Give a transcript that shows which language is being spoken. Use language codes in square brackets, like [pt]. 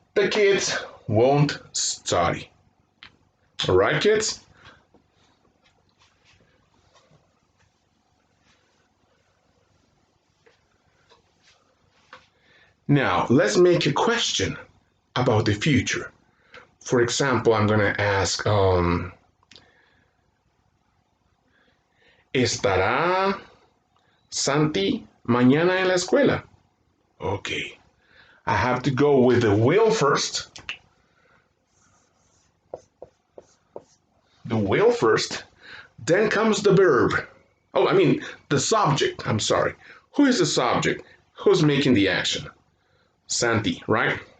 [en] the kids won't study. All right, kids? Now, let's make a question about the future. For example, I'm going to ask, [es] ¿estará Santi mañana en la escuela? [en] Okay, I have to go with the will first. The will first, then comes the verb. Oh, I mean, the subject, I'm sorry. Who is the subject? Who's making the action? Santi, right?